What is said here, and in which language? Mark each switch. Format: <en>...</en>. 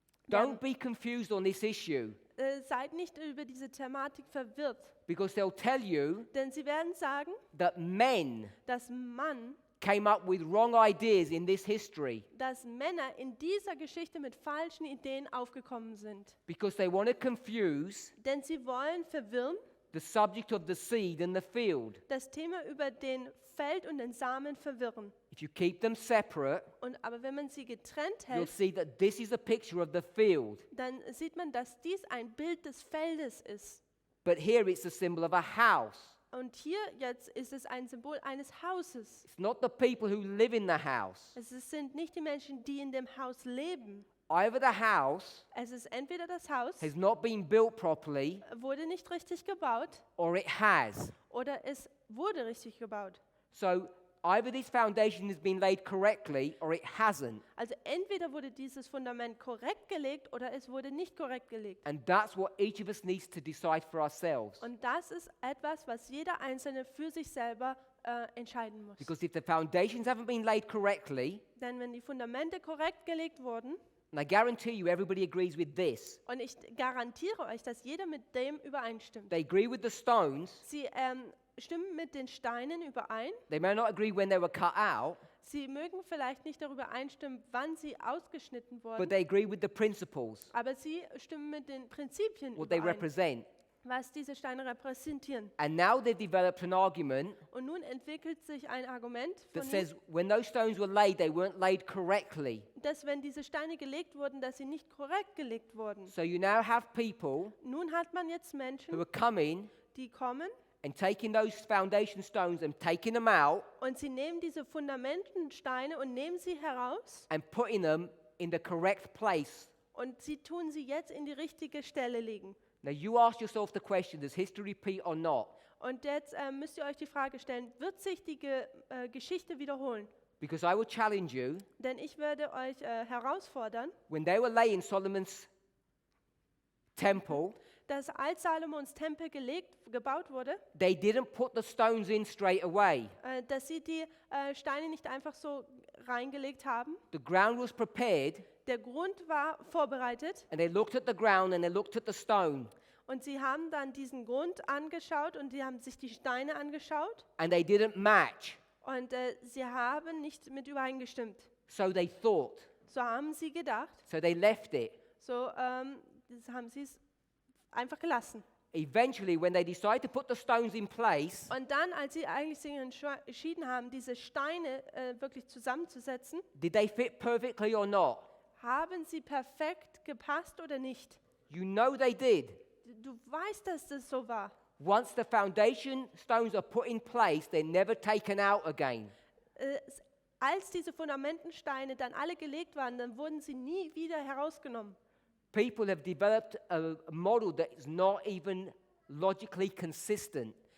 <en>Don't be confused on this issue</en> <de>Seid nicht über diese Thematik verwirrt,</de> <en>because they'll tell you</en> <de>denn sie werden sagen,</de> <en>that men</en> <de>dass</de> <en>came up with wrong ideas in this history</en> <de>dass Männer in dieser Geschichte mit falschen Ideen aufgekommen sind.</de> <en>because they want to confuse</en> <de>Denn sie wollen verwirren</de> <en>the subject of the seed and the field.</en> <de>das Thema über den Feld und den Samen verwirren.</de> <en>If you keep them separate,</en> <de>Aber wenn man sie getrennt</de> <en>you'll</en> <de>hält,</de> <en>see that this is a picture of the field,</en> <de>dann sieht man, dass dies ein Bild des Feldes ist.</de> <en>but here it's a symbol of a house.</en> <de>Und hier jetzt ist es ein Symbol eines Hauses.</de> <en>It's not the people who live in the house.</en> <de>Sind nicht die Menschen, die in dem Haus leben.</de> <en>Either the house</en> <de>Es ist entweder das Haus,</de> <en>has not been built properly</en> <de>wurde nicht richtig gebaut,</de> <en>or it has.</en> <de>oder es wurde richtig gebaut.</de> <en>So either this foundation has been laid correctly or it hasn't.</en> <de>Also entweder wurde dieses Fundament korrekt gelegt oder es wurde nicht korrekt gelegt.</de> <en>And that's what each of us needs to decide for ourselves.</en> <de>Und das ist etwas, was jeder Einzelne für sich selber entscheiden muss.</de> <en>Because if the foundations haven't been laid correctly,</en> <de>Denn wenn die Fundamente korrekt gelegt wurden,</de> <en>and I guarantee you everybody agrees with this,</en> <de>und ich garantiere euch, dass jeder mit dem übereinstimmt.</de> <en>they agree with the stones,</en> <de>Sie stimmen mit den Steinen überein.</de> <en>they may not agree when they were cut out,</en> <de>Sie mögen vielleicht nicht darüber einstimmen, wann sie ausgeschnitten</de> <en>but</en> <de>wurden,</de> <en>they agree with the principles,</en> <de>aber sie stimmen mit den Prinzipien</de> <en>what they</en> <de>überein,</de> <en>represent.</en> <de>was diese Steine repräsentieren.</de> <en>And now they've developed an argument</en> <de>Und nun entwickelt sich ein Argument,</de> <en>that</en> <de>von</de> <en>says when those stones were laid, they weren't laid correctly.</en> <de>dass wenn diese Steine gelegt wurden, dass sie nicht korrekt gelegt wurden.</de> <en>So you now have people</en> <de>Nun hat man jetzt</de> <en>who</en> <de>Menschen,</de> <en>are coming</en> <de>die kommen</de> <en>and taking those foundation stones and taking them out</en> <de>und sie nehmen diese Fundamentensteine und nehmen sie heraus</de> <en>and putting them in the correct place.</en> <de>und sie tun sie jetzt in die richtige Stelle legen.</de> <en>Now you ask yourself the question, does history repeat or not?</en> <de>Und jetzt müsst ihr euch die Frage stellen, wird sich die Geschichte wiederholen?</de> <en>Because I will challenge you,</en> <de>Denn ich werde euch herausfordern,</de> <en>when they were laying Solomon's temple,</en> <de>dass als Salomons Tempel gebaut wurde,</de> <en>they didn't put the stones in straight away.</en> <de>dass sie die Steine nicht einfach so reingelegt haben.</de> <en>The ground was prepared,</en> <de>Der Grund war vorbereitet</de> <en>and they looked at the ground and they looked at the stone,</en> <de>und sie haben dann diesen Grund angeschaut und sie haben sich die Steine angeschaut</de> <en>and they didn't match.</en> <de>und sie haben nicht mit übereingestimmt.</de> <en>So they thought.</en> <de>So haben sie gedacht,</de> <en>So they left it.</en> <de>so das haben sie es einfach gelassen.</de> <en>Eventually, when they decided to put the stones in place,</en> <de>Und dann, als sie eigentlich sich entschieden haben, diese Steine wirklich zusammenzusetzen,</de> <en>did they fit perfectly or not?</en> <de>haben sie perfekt gepasst oder nicht?</de> <en>You know they did.</en> <de>Du weißt, dass das so war.</de> <en>Once the foundation stones are put in place, they're never taken out again.</en> <de>Als diese Fundamentensteine dann alle gelegt waren, dann wurden sie nie wieder herausgenommen.</de> <en>People have developed a model that is not even logically consistent.</en>